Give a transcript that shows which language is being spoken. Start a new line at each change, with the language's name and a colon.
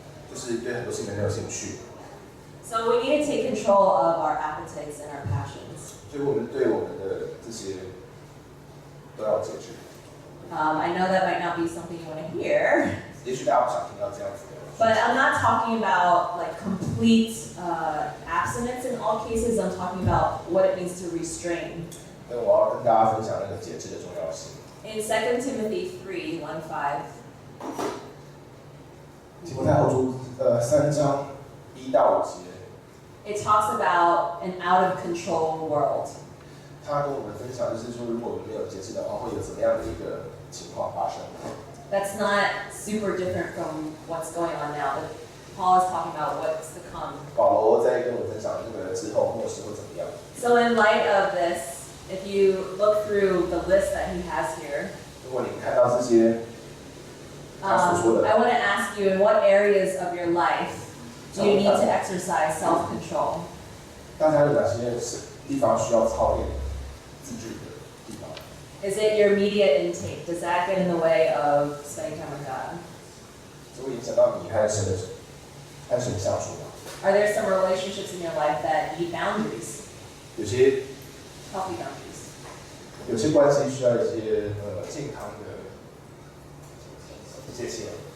Chinese: 就是对很多事情没有兴趣。
English: So we need to take control of our appetites and our passions.
Chinese: 所以我们对我们的这些都要节制。
English: I know that might not be something you want to hear,
Chinese: 也许大家不想听到这样子的。
English: but I'm not talking about like complete abstinence in all cases. I'm talking about what it means to restrain.
Chinese: 但我要跟大家分享那个节制的重要性。
English: In 2 Timothy 3:1-5.
Chinese: 提摩太后书3章1到5节，
English: It talks about an out of control world.
Chinese: 他跟我们分享就是说，如果我们没有节制的话，会有怎么样的一个情况发生？
English: That's not super different from what's going on now, but Paul is talking about what's to come.
Chinese: 保罗在跟我分享这个之后末世会怎么样？
English: So in light of this, if you look through the list that he has here,
Chinese: 如果你看到这些他所说的，
English: I want to ask you, in what areas of your life do you need to exercise self-control?
Chinese: 大家有哪些地方需要操练自制的地方？
English: Is it your media intake? Does that get in the way of spending time with God?
Chinese: 这会影响到你和神相处吗？
English: Are there some relationships in your life that need boundaries,
Chinese: 有些
English: healthy boundaries?
Chinese: 有些关系需要一些健康的界限。